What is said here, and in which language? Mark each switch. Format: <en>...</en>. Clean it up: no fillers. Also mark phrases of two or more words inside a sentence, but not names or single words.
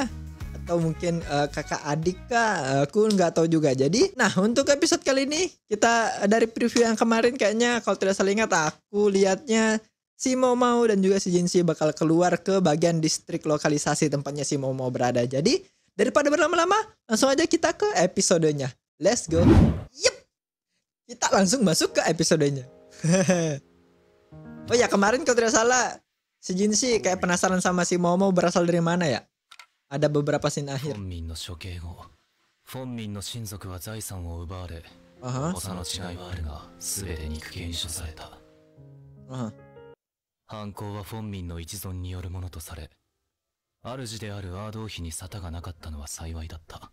<id>Atau mungkin kakak adik kah, aku nggak tahu juga. Jadi nah untuk episode kali ini kita dari preview yang kemarin kayaknya kalau tidak salah ingat aku lihatnya si Mau Mau dan juga si Jinshi bakal keluar ke bagian distrik lokalisasi tempatnya si Mau Mau berada. Jadi daripada berlama-lama langsung aja kita ke episodenya,</id> <en>let's go.</en> <id>Yep, kita langsung masuk ke episodenya. Oh ya, kemarin kalau tidak salah si Jinshi kayak penasaran sama si Mau Mau berasal dari mana ya. Ada beberapa scene akhir.</id> <ja>フォンミンの親族は財産を奪われ、 Aha. 幼の違いはあるが全て肉刑に処された。 Aha. 犯行はフォンミンの一存によるものとされ、主であるアードー妃に沙汰がなかったのは幸いだった。</ja>